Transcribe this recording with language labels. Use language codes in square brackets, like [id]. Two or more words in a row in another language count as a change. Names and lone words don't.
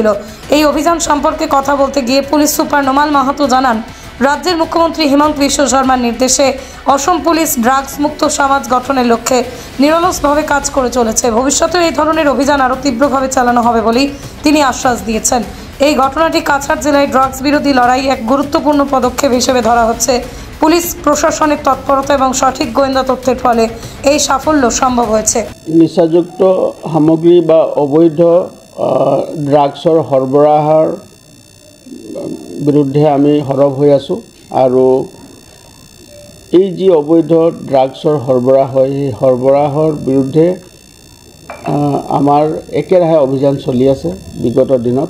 [bn] এই অভিযান সম্পর্কে কথা বলতে গিয়ে পুলিশ সুপার নোমাল মাহাতো জানান, রাজ্যের মুখ্যমন্ত্রী হিমন্ত বিশ্ব শর্মার নির্দেশে অসম পুলিশ ড্রাগস মুক্ত সমাজ গঠনের লক্ষ্যে নিরলসভাবে কাজ করে চলেছে। ভবিষ্যতেও এই ধরনের অভিযান আরও তীব্রভাবে চালানো হবে বলেই তিনি আশ্বাস দিয়েছেন। এই ঘটনাটি কাছাড় জেলায় ড্রাগস বিরোধী লড়াই এক গুরুত্বপূর্ণ পদক্ষেপ হিসেবে ধরা হচ্ছে। পুলিশ প্রশাসনের তৎপরতা এবং সঠিক গোয়েন্দা তথ্যের ফলে এই সাফল্য সম্ভব হয়েছে। [as] নিচাযুক্ত সামগ্রী বা অবৈধ ড্রাগসৰ সৰবৰাহৰ বিৰুদ্ধে আমি সৰব হৈ আছোঁ আৰু এই যি অবৈধ ড্ৰাগসৰ সৰবৰাহ হয় সেই সৰবৰাহৰ বিৰুদ্ধে আমাৰ একেৰাহে অভিযান চলি আছে বিগত দিনত।